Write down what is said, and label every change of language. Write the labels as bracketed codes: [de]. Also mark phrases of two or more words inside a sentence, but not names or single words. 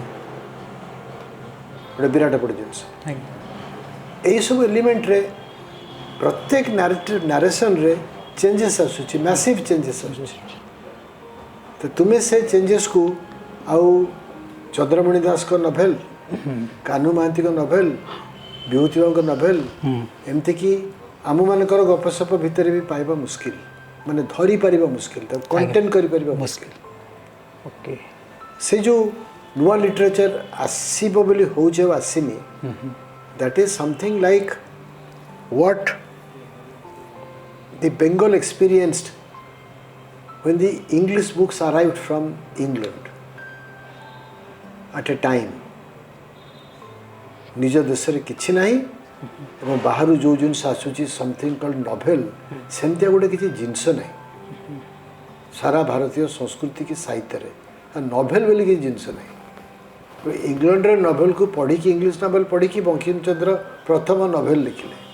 [or] ଗୋଟେ ବିରାଟ ବଡ଼ ଜିନିଷ ଏହିସବୁ ଏଲିମେଣ୍ଟରେ ପ୍ରତ୍ୟେକ ନାରେସନ୍ରେ ଚେଞ୍ଜେସ୍ ଆସୁଛି [en] massive changes [or] ଆସୁଛି ତ ତୁମେ ସେ ଚେଞ୍ଜେସ୍କୁ ଆଉ ଚନ୍ଦ୍ରମଣି ଦାସଙ୍କ ନଭେଲ୍ କାହ୍ନୁ ମହାନ୍ତିଙ୍କ ନଭେଲ୍ ବିଭୂତିବାବୁଙ୍କ ନଭେଲ୍ ଏମିତିକି ଆମମାନଙ୍କର ଗପସପ ଭିତରେ ବି ପାଇବା ମୁସ୍କିଲ ମାନେ ଧରିପାରିବା ମୁସ୍କିଲ ତାକୁ କଣ୍ଟେନ୍ କରିପାରିବା ମୁସ୍କିଲ ଓକେ ସେ ଯେଉଁ ନୂଆ ଲିଟରେଚର ଆସିବ ବୋଲି ହେଉଛି ଆଉ ଆସିନି [en] that is something like what the Bengal experienced when the English books arrived from England at a time [or] ନିଜ ଦେଶରେ କିଛି ନାହିଁ ଏବଂ ବାହାରୁ ଯେଉଁ ଜିନିଷ ଆସୁଛି [en] something called [or] ନଭେଲ୍ ସେମିତିଆ ଗୋଟେ କିଛି ଜିନିଷ ନାହିଁ ସାରା ଭାରତୀୟ ସଂସ୍କୃତି କି ସାହିତ୍ୟରେ ନଭେଲ୍ ବୋଲି କିଛି ଜିନିଷ ନାହିଁ ଇଂଲଣ୍ଡର ନଭେଲ୍କୁ ପଢ଼ିକି ଇଂଲିଶ ନଭେଲ୍ ପଢ଼ିକି ବଙ୍କିମଚନ୍ଦ୍ର ପ୍ରଥମ ନଭେଲ୍ ଲେଖିଲେ